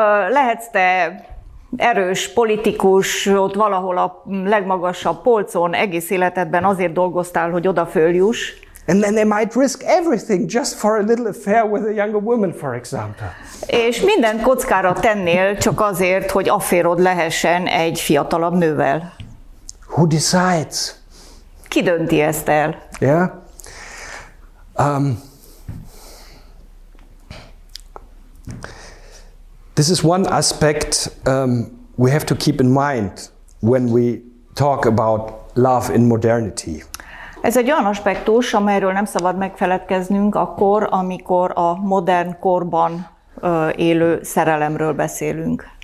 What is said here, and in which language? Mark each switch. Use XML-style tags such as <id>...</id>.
<hu>Lehetsz te erős politikus, ott valahol a legmagasabb polcon, egész életedben azért dolgoztál, hogy oda följuss.</hu> <en>And then they might risk everything just for a little affair with a younger woman, for example.</en> <hu>És mindent kockára tennél csak azért, hogy afférod lehessen egy fiatalabb nővel.</hu> <en>Who decides?</en> <hu>Ki dönti ezt el?</hu> <en>Yeah. This is one aspect we have to keep in mind when we talk about love in modernity.</en> <hu>Ez egy olyan aspektus, amelyről nem szabad megfeledkeznünk akkor, amikor a modern korban élő szerelemről beszélünk.</hu>